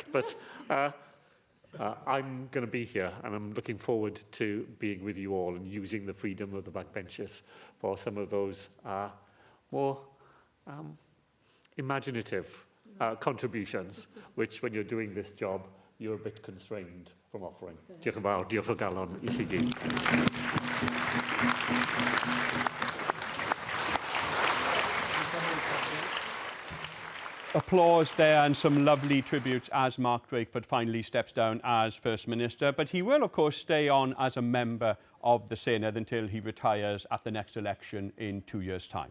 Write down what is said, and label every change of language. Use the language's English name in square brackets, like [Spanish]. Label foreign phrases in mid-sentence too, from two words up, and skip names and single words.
[English] But I'm going to be here, and I'm looking forward to being with you all and using the freedom of the backbenchers for some of those more imaginative contributions, which, when you're doing this job, you're a bit constrained from offering. [Welsh] Diolch yn fawr, diolch o galon I chi gyd. [English] Applause there and some lovely tributes as Mark Drakeford finally steps down as First Minister. But he will, of course, stay on as a member of the Senedd until he retires at the next election in 2 years' time.